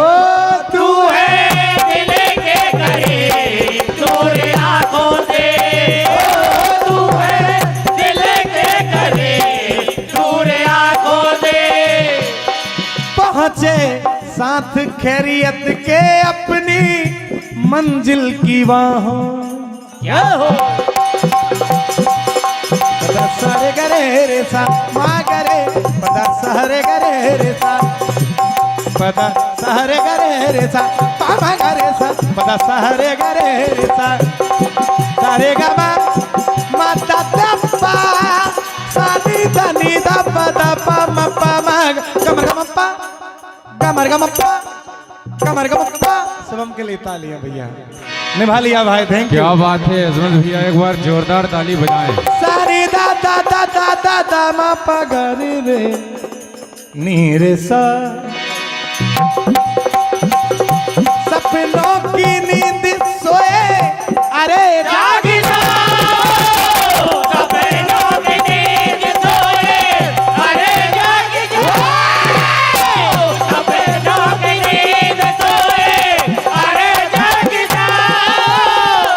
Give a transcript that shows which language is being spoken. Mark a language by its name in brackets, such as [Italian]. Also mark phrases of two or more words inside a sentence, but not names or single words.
[Hindi] तू है दिल के करीब दूर आंखों से, तू है दिल के करीब दूर आंखों से। पहुंचे साथ खैरियत के अपनी मंजिल की बाहों। क्या हो पदा सारे गरे रे सा माँ गरे, पदा सहरे गरे रे सा, पदा सहरे गरे रे सा पामा गरे सा, पदा सहरे गरे रे सा, सारे गमा माता दप्पा सानी धनी दप्पा दप्पा मप्पा माग कमर गमप्पा कमर गमप्पा कमर गमप्पा। सब हम के लिए तालियां भैया, निभा लिया भाई, [English] thank you. [Hindi] क्या बात है अजमत भैया, एक बार जोरदार ताली बजाएं। सारी दा दा दा दा दा दा मा पा गा रे रे नी रे सा। सपनों की नींद सोए अरे जाग जाओ, सपनों की नींद सोए अरे जाग जाओ, सपनों की नींद सोए अरे जाग जाओ।